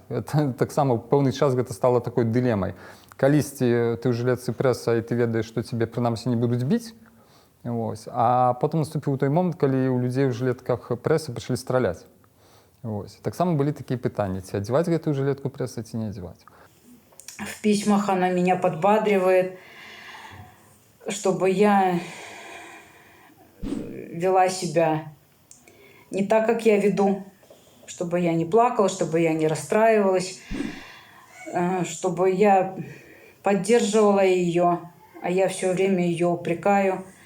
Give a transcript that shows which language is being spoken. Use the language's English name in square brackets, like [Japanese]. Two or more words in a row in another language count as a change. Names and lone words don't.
[Belarusian] Таксама ў пэўны час гэта стала такой дылемай. Калісьці ты ў жылетцы прэса, і ты ведаеш, што цябе прынамсі не будуць біць, ось. А потым наступіў той момант, калі ў людзей у жылетках прэсы пачалі страляць. Ось. Таксама былі такія пытанні, ці адзяваць гэтую жылетку прэсы, ці не адзяваць. [Russian] В письмах она меня подбадривает, чтобы я вела себя не так, как я веду, чтобы я не плакала, чтобы я не расстраивалась, чтобы я поддерживала ее, а я все время ее упрекаю.